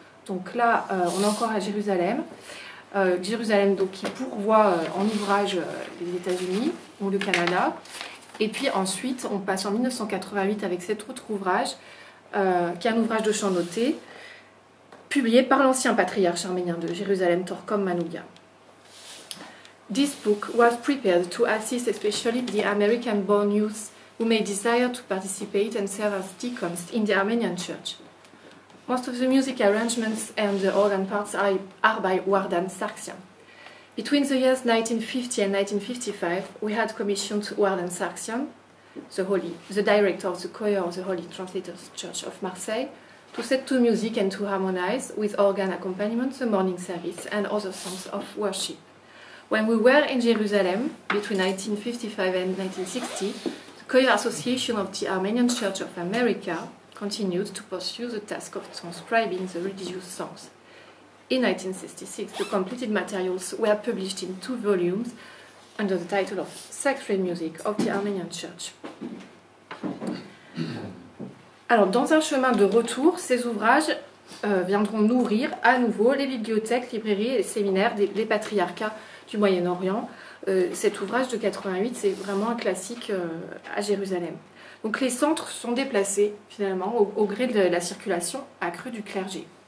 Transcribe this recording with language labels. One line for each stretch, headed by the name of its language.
French: Donc là, on est encore à Jérusalem. Jérusalem donc, qui pourvoit en ouvrage les États-Unis ou le Canada. Et puis ensuite, on passe en 1988 avec cet autre ouvrage, qui est un ouvrage de chant noté, publié par l'ancien patriarche arménien de Jérusalem, Torkom Manougia.
English: This book was prepared to assist especially the American-born youth who may desire to participate and serve as deacons in the Armenian Church. Most of the music arrangements and the organ parts are by Wardan Sargsyan. Between the years 1950 and 1955, we had commissioned Wardan Sargsyan, the director of the choir of the Holy Translators Church of Marseille, to set to music and to harmonize with organ accompaniment the morning service and other songs of worship. When we were in Jerusalem, between 1955 and 1960, the Choir Association of the Armenian Church of America continued to pursue the task of transcribing the religious songs. In 1966, the completed materials were published in 2 volumes under the title of Sacred Music of the Armenian Church.
French: Alors, dans un chemin de retour, ces ouvrages viendront nourrir à nouveau les bibliothèques, librairies et les séminaires des patriarcats du Moyen-Orient. Cet ouvrage de 88, c'est vraiment un classique à Jérusalem. Donc les centres sont déplacés finalement au gré de la circulation accrue du clergé.